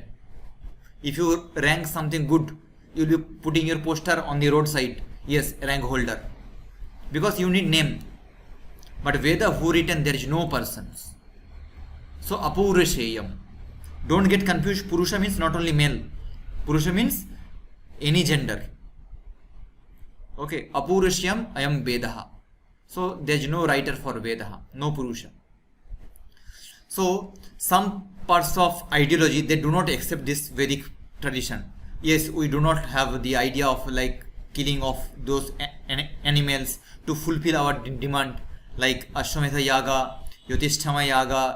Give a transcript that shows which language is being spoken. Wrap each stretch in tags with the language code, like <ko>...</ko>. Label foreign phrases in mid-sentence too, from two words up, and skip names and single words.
<en>If you rank something good, you will be putting your poster on the roadside. Yes, rank holder. Because you need name. But Veda who written, there is no persons. So Apaurashayam. Don't get confused. Purusha means not only male. Purusha means any gender. Okay.</en> <sa>Apurushyam ayam Vedaha.</sa> <en>So there is no writer for Vedaha. No Purusha. So some parts of ideology, they do not accept this Vedic tradition. Yes, we do not have the idea of like killing of those animals to fulfill our demand, like Ashwamedha Yaga, Yotisthama Yaga.</en>